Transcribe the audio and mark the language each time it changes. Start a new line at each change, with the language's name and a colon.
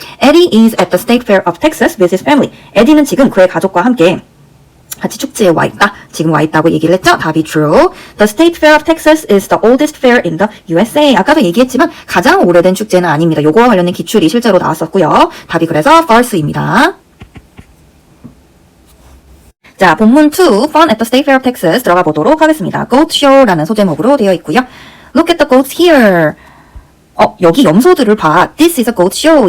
English: Eddie is at the State Fair of Texas with his family.
Korean: 에디는 지금 그의 가족과 함께 같이 축제에 와 있다. 지금 와 있다고 얘기를 했죠? 답이 true.
English: The State Fair of Texas is the oldest fair in the USA.
Korean: 아까도 얘기했지만 가장 오래된 축제는 아닙니다. 요거와 관련된 기출이 실제로 나왔었고요. 답이 그래서 false입니다. 자, 본문 2, Fun at the State Fair of Texas 들어가 보도록 하겠습니다. Goat Show라는 소제목으로 되어 있고요.
English: Look at the goats here.
Korean: 여기 염소들을 봐.
English: This is a goat show.